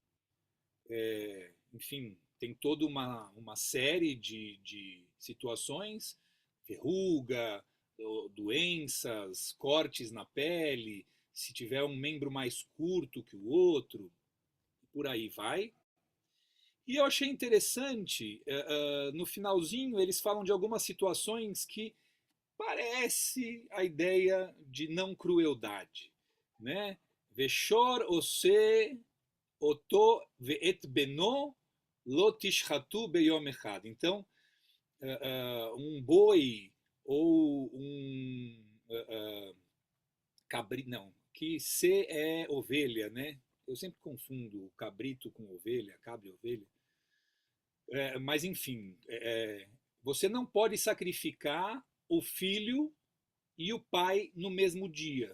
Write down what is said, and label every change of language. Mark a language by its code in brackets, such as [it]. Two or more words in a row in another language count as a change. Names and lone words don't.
[pt] Enfim, tem toda uma série de situações, verruga, doenças, cortes na pele, se tiver um membro mais curto que o outro, por aí vai. E eu achei interessante, no finalzinho eles falam de algumas situações que parece a ideia de não crueldade, né? [he] ושור או שה אותו ואת בנו לא תשחטו ביום אחד. [pt] Então, um boi ou um cabrito, não, que se é ovelha, né? Eu sempre confundo cabrito com ovelha, cabra e ovelha. Mas enfim, você não pode sacrificar o filho e o pai no mesmo dia.